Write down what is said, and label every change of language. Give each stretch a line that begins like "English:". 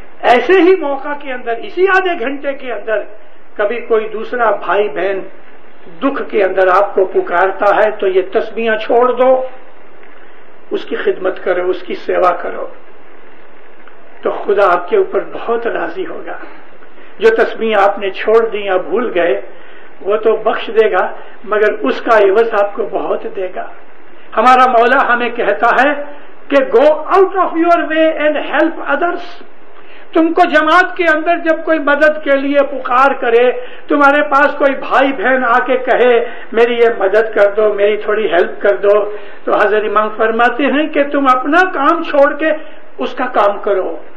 Urdu: ایسے ہی موقع کے اندر اسی آدھے گھنٹے کے اندر کبھی کوئی دوسرا بھائی بہن دکھ کے اندر آپ کو پکارتا ہے تو یہ تسبیحاں چھوڑ دو، اس کی خدمت کرو، اس کی سیوا کرو تو خدا آپ کے اوپر بہت راضی ہوگا. جو تسبیحاں آپ نے چھوڑ دی یا بھول گئے وہ تو بخش دے گا مگر اس کا عوض آپ کو بہت دے گا. ہمارا مولا ہمیں کہتا ہے کہ
English: Go out of your way and help others.
Urdu: تم کو جماعت کے اندر جب کوئی مدد کے لیے پکار کرے، تمہارے پاس کوئی بھائی بہن آ کے کہے میری یہ مدد کر دو، میری تھوڑی ہیلپ کر دو، تو حضرت امام فرماتے ہیں کہ تم اپنا کام چھوڑ کے اس کا کام کرو.